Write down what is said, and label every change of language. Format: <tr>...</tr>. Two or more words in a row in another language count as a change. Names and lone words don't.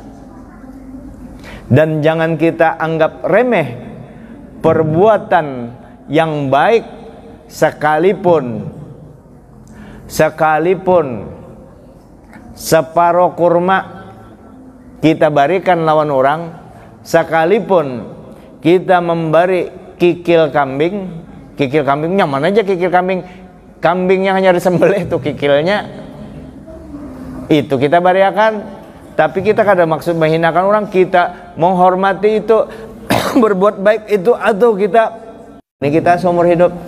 <id>Dan jangan kita anggap remeh perbuatan yang baik, sekalipun separuh kurma kita berikan lawan orang, sekalipun kita memberi kikil kambing nyaman aja, kikil kambingnya hanya disembelih tuh kikilnya, itu kita beriakan. Tapi kita kada maksud menghinakan orang, kita menghormati itu berbuat baik itu, atau ini kita seumur hidup.</id>